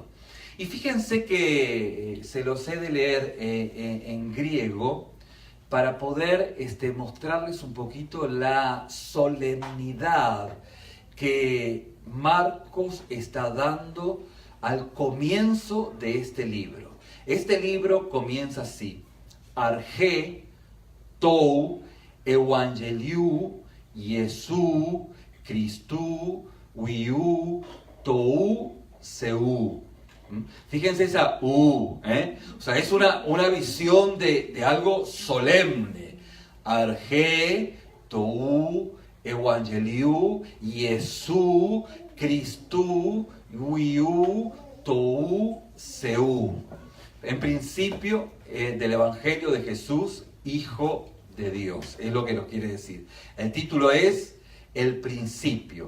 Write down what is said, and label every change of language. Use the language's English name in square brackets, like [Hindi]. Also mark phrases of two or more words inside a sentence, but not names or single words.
[Spanish] Y fíjense que se los he de leer en griego para poder mostrarles un poquito la solemnidad que Marcos está dando al comienzo de este libro. Este libro comienza así: [Greek] Ἀρχὴ τοῦ εὐαγγελίου, Ἰησοῦ, Χριστοῦ, υἱοῦ, τοῦ, θεοῦ. [Spanish] Fíjense esa U, O sea, es una visión de algo solemne. [Greek] Ἀρχὴ τοῦ εὐαγγελίου, Ἰησοῦ, Χριστοῦ, υἱοῦ, τοῦ, θεοῦ. [Spanish] En principio del Evangelio de Jesús, Hijo de Dios, es lo que nos quiere decir. El título es El principio.